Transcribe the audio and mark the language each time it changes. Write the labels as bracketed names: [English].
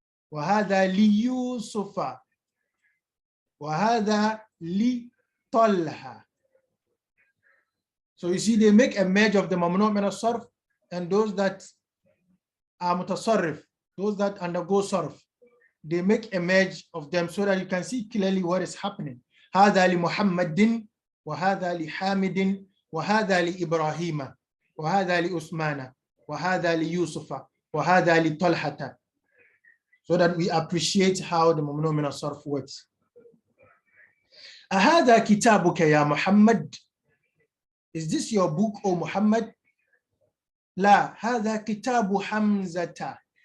[Arabic] Wa hadha li Yusuf. Wa hadha li Talha. [English] So you see, they make a merge of the mamnu' min as-sarf and those that are mutasarrif, those that undergo sarf. They make a merge of them so that you can see clearly what is happening. [Arabic] هذا لمحمد وهذا لحامد وهذا لإبراهيم وهذا لعثمان وهذا ليوسف وهذا لطلحة. [English] So that we appreciate how the mamnu' min as-sarf works. [Arabic] أهذا كتابك يا محمد? [English] Is this your book, O Muhammad? [Arabic] لا, هذا كتاب حمزة.